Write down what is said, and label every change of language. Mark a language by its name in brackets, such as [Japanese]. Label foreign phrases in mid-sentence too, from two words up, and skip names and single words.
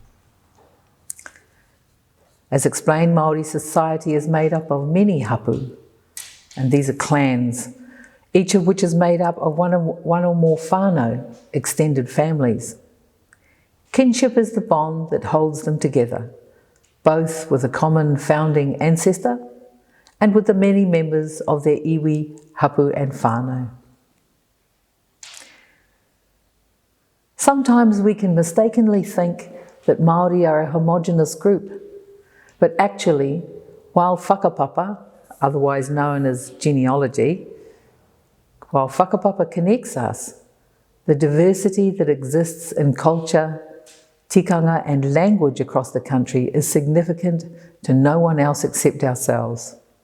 [English] As explained, Māori society is made up of many hapu, and these are clans, each of which is made up of one or more whānau, extended families. Kinship is the bond that holds them together, both with a common founding ancestor and with the many members of their iwi, hapu and whānau. Sometimes we can mistakenly think that Māori are a homogenous group, but actually, while whakapapa, otherwise known as genealogy, while whakapapa connects us, the diversity that exists in culture, tikanga and language across the country is significant to no one else except ourselves.